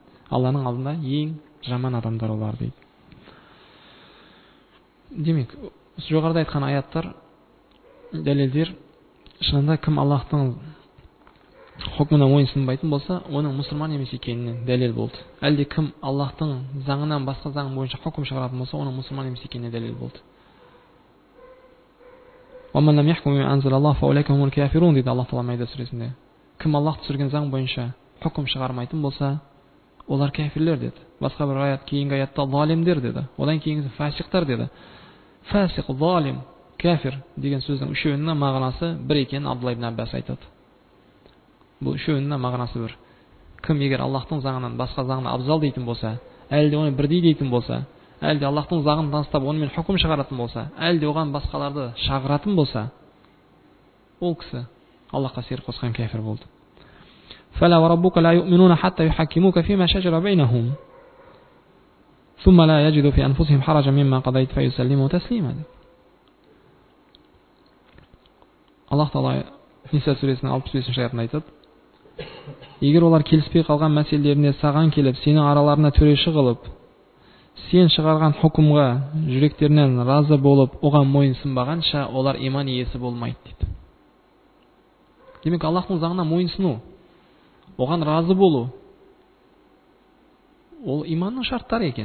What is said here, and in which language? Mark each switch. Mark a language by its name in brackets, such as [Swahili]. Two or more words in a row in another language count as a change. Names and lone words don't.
[Kazakh] Алланың алдында ең жаман адамдар олар дейді. Демек, жоғарыда айтқан аяттар, дәлелдер, шынында кім Аллахтың хукмына мойынсынбайтын болса, оның мұсылман емес екеніне дәлел болды. Әлде кім Аллахтың заңынан басқа заң бойынша хукм шығаратын болса, оның мұсылман емес екеніне дәлел болды. [Arabic] وَمَنْ لَمْ يَحْكُمْ بِمَا أَنزَلَ اللَّهُ فَأُولَئِكَ هُمُ الْكَافِرُونَ [Kazakh] дейді Аллах Тағала Маида сүресінде. Кім Аллах түсірген заң бойынша хукм шығармайтын болса, олар кәфирлер деді. Басқа бір аят, кейінгі аятта залимдер деді. Одан кейінгісі фасиқтар деді. Фасиқ, залим, кәфир деген сөздің үшеуінің мағынасы бір екенін Абдулла ибн Аббас айтады. Бұл үшеуінің мағынасы бір. Кім егер Аллахтың заңынан басқа заңны абзал дейтін болса, әлде оны бірдей дейтін болса, әлде Аллахтың заңын таныстап онымен хукм шығаратын болса, әлде оған басқаларды шағыратын болса, ол кісі Аллахқа серік қосқан кәфір болды. [Arabic] فَلَا وَرَبُّكَ لَا يُؤْمِنُونَ حَتَّى يُحَكِّمُوكَ فِيمَا شَجَرَ بَيْنَهُمْ ثُمَّ لَا يَجِدُوا فِي أَنفُسِهِمْ حَرَجًا مِمَّا قَضَيْتَ فَيُسَلِّمُوا تَسْلِيمًا. [Kazakh] Аллах Тағала Ниса сүресінің 65-ші аятында айтады: егер олар келіспей қалған мәселелеріне саған келіп, сенің араларына төреші қылып, сен шығарған хукымға жүректерінен разы болып, оған мойынсынбағанша, олар иман иесі болмайды дейді. Демек, Аллахтың заңына мойынсыну, оған разы болу, ол иманның шарттары екен.